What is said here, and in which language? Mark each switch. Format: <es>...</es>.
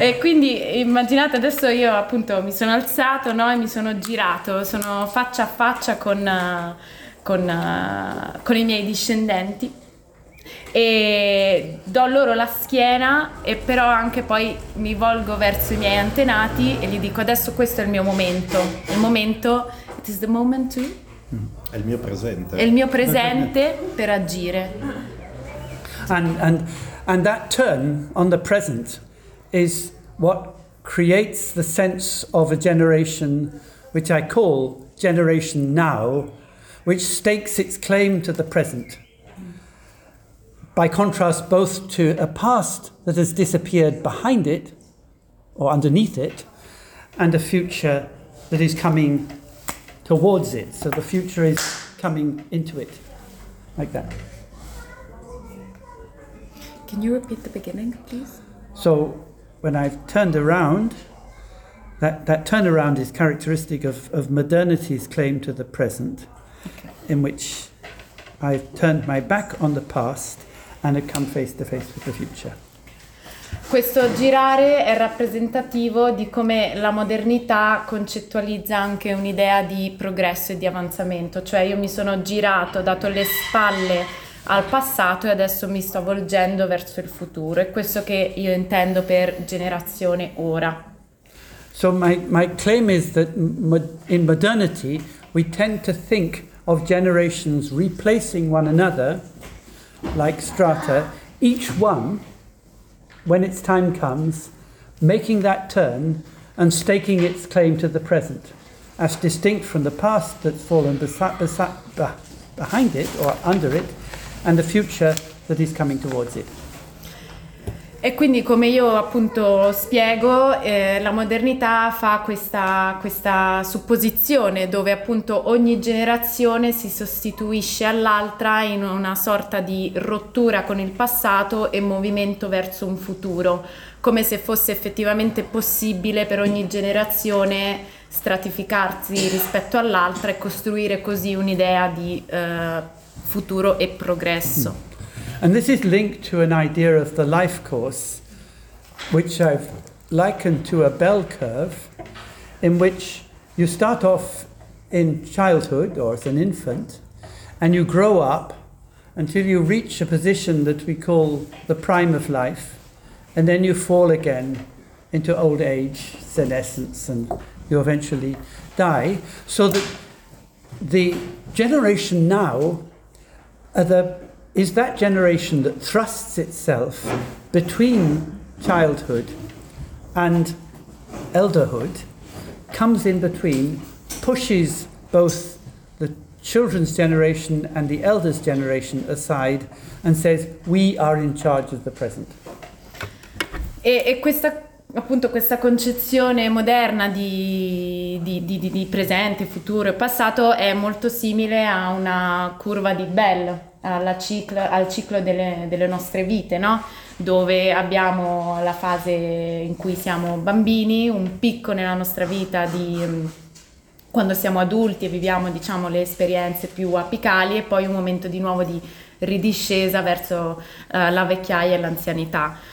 <it>E quindi immaginate adesso io appunto mi sono alzato, no, e mi sono girato, sono faccia a faccia con i miei discendenti e do loro la schiena e però anche poi mi volgo verso i miei antenati e gli dico adesso questo è il mio momento,</it> <en>it is the moment to...</en> <it>È il mio presente per agire.</it> <en>And that turn on the present is what creates the sense of a generation which I call generation now, which stakes its claim to the present, by contrast both to a past that has disappeared behind it or underneath it, and a future that is coming towards it. So the future is coming into it, like that. Can you repeat the beginning, please? So when I've turned around, that turnaround is characteristic of modernity's claim to the present, okay, in which I've turned my back on the past and have come face to face with the future.</en> <it>Questo girare è rappresentativo di come la modernità concettualizza anche un'idea di progresso e di avanzamento, cioè io mi sono girato, dato le spalle al passato e adesso mi sto volgendo verso il futuro, è questo che io intendo per generazione ora.</it> <en>So my claim is that in modernity we tend to think of generations replacing one another like strata, each one, when its time comes, making that turn and staking its claim to the present, as distinct from the past that's fallen behind it or under it, and the future that is coming towards it.</en> <it>E quindi, come io appunto spiego, la modernità fa questa supposizione dove appunto ogni generazione si sostituisce all'altra in una sorta di rottura con il passato e movimento verso un futuro, come se fosse effettivamente possibile per ogni generazione stratificarsi rispetto all'altra e costruire così un'idea di futuro e progresso.</it> <en>And this is linked to an idea of the life course, which I've likened to a bell curve, in which you start off in childhood or as an infant, and you grow up until you reach a position that we call the prime of life, and then you fall again into old age, senescence, and you eventually die. So that the generation now is that generation that thrusts itself between childhood and elderhood, comes in between, pushes both the children's generation and the elder's generation aside and says, we are in charge of the present.</en> <it>E questa, appunto, questa concezione moderna di presente, futuro e passato è molto simile a una curva di Bell, al ciclo delle nostre vite, no? Dove abbiamo la fase in cui siamo bambini, un picco nella nostra vita di quando siamo adulti e viviamo, diciamo, le esperienze più apicali, e poi un momento di nuovo di ridiscesa verso la vecchiaia e l'anzianità.</it>